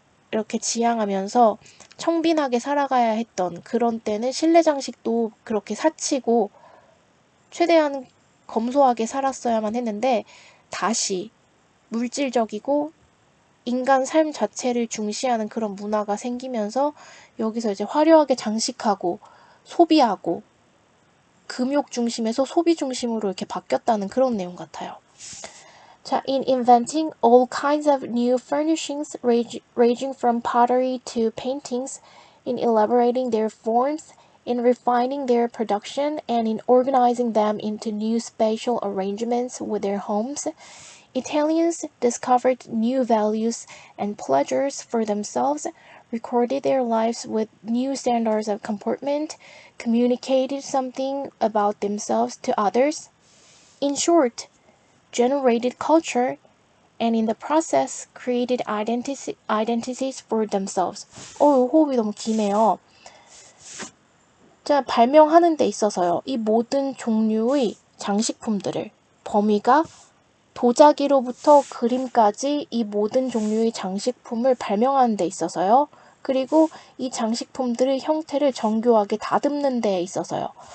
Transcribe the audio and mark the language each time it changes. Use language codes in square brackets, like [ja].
[ko] 이렇게 지향하면서 청빈하게 살아가야 했던 그런 때는 실내 장식도 그렇게 사치고 최대한 검소하게 살았어야만 했는데 다시 물질적이고 인간 삶 자체를 중시하는 그런 문화가 생기면서 여기서 이제 화려하게 장식하고 소비하고 금욕 중심에서 소비 중심으로 이렇게 바뀌었다는 그런 내용 같아요. [en] 자, in inventing all kinds of new furnishings ranging from pottery to paintings, in elaborating their forms, in refining their production, and in organizing them into new spatial arrangements with their homes, Italians discovered new values and pleasures for themselves, recorded their lives with new standards of comportment, communicated something about themselves to others. In short, generated culture, and in the process created identities for themselves. [ko] 호흡이 너무 기네요. 자, 발명하는 데 있어서요. 이 모든 종류의 장식품들을 범위가 도자기로부터 그림까지 이 모든 종류의 장식품을 발명하는 데 있어서요. 그리고 이 장식품들의 형태를 정교하게 다듬는 데 있어서요.